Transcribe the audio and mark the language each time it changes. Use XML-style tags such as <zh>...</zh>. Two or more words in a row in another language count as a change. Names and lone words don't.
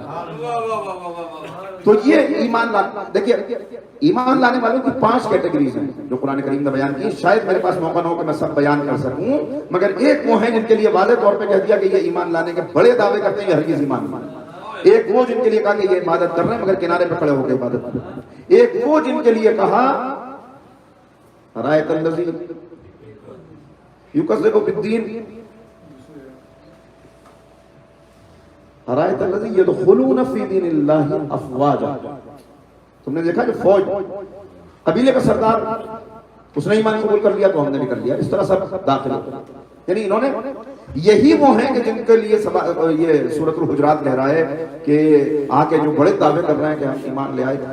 <ur>تو یہ ایمان دیکھیے, ایمان لانے والوں کی 5 کیٹیگریز ہیں جو قرآن کریم نے بیان کی. شاید میرے پاس موقع نہ ہو کہ میں سب بیان کر سکوں, مگر ایک وہ ہیں جن کے لیے واضح طور پہ کہہ دیا کہ یہ ایمان لانے کے بڑے دعوے کرتے ہیں, یہ ہرگز ایمان نہیں. ایک وہ جن کے لیے کہا کہ یہ عبادت کر رہے ہیں مگر کنارے پہ کھڑے ہو کے عبادت کر رہے ہیں. ایک وہ جن کے لیے کہا</ur> <ar>رایت الذی یکذب بالدین, رایت الذی یدخلون فی دین اللہ افواجا.</ar> <ur>تم نے دیکھا کہ فوج, قبیلے کا سردار, اس نے ایمان قبول کر لیا تو ہم نے بھی کر لیا, اس طرح سب داخل ہو. یعنی انہوں نے, یہی وہ ہیں کہ جن کے لیے یہ سورۃ الحجرات کہہ رہا ہے کہ آ کے جو بڑے دعوے کر رہے ہیں کہ ہم ایمان لے آئے.</ur>